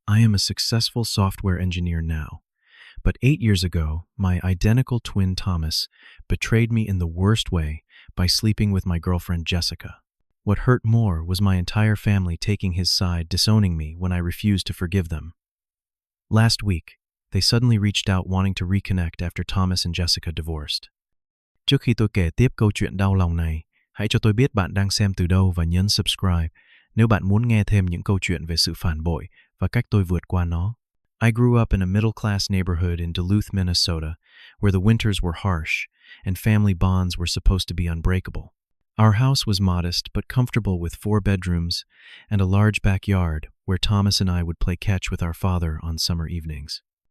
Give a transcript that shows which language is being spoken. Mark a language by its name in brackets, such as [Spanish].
[English] I am a successful software engineer now. But 8 years ago, my identical twin Thomas betrayed me in the worst way by sleeping with my girlfriend Jessica. What hurt more was my entire family taking his side, disowning me when I refused to forgive them. Last week, they suddenly reached out wanting to reconnect after Thomas and Jessica divorced. [Vietnamese] Trước khi tôi kể tiếp câu chuyện đau lòng này, hãy cho tôi biết bạn đang xem từ đâu và nhấn subscribe nếu bạn muốn nghe thêm những câu chuyện về sự phản bội và cách tôi vượt qua nó. [English] I grew up in a middle-class neighborhood in Duluth, Minnesota, where the winters were harsh and family bonds were supposed to be unbreakable. Our house was modest but comfortable with 4 bedrooms and a large backyard where Thomas and I would play catch with our father on summer evenings.